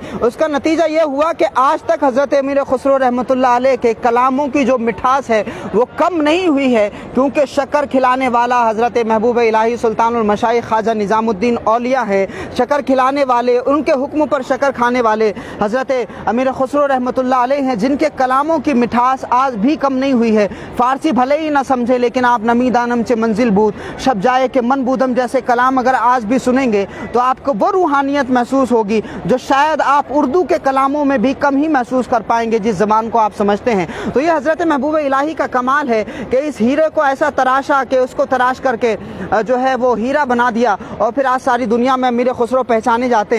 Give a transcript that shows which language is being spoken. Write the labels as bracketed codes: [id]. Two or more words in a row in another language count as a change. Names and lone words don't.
[ur] اس کا نتیجہ یہ ہوا کہ آج تک حضرت امیر خسرو رحمۃ اللہ علیہ کے کلاموں کی جو مٹھاس ہے وہ کم نہیں ہوئی ہے، کیونکہ شکر کھلانے والا حضرت محبوب الہی سلطان المشائخ خواجہ نظام الدین اولیاء ہے۔ شکر کھلانے والے، ان کے حکم پر شکر کھانے والے حضرت امیر خسرو رحمۃ اللہ علیہ ہیں، جن کے کلاموں کی مٹھاس آج بھی کم نہیں ہوئی ہے۔ فارسی بھلے ہی نہ سمجھے لیکن آپ [fa] نمی دانم چے منزل بود شب جائے کہ من بودم [ur] جیسے کلام اگر آج بھی سنیں گے تو آپ کو وہ روحانیت محسوس ہوگی جو شاید آپ اردو کے کلاموں میں بھی کم ہی محسوس کر پائیں گے جس زبان کو آپ سمجھتے ہیں۔ تو یہ حضرت محبوب الہی کا کمال ہے کہ اس ہیرے کو ایسا تراشا کہ اس کو تراش کر کے جو ہے وہ ہیرا بنا دیا، اور پھر آج ساری دنیا میں امیر خسرو پہچانے جاتے ہیں۔